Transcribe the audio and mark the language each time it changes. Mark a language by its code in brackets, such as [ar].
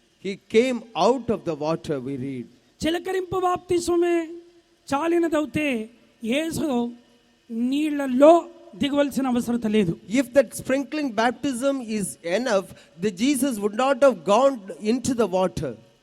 [en] He came out of the water, we read. [te] చిలకరింపు బాప్తిస్మమే చాలినదవుతే యేసు నీళ్ళలో దిగవలసిన అవసరం లేదు. [en] If that sprinkling baptism is enough, the Jesus would not have gone into the water.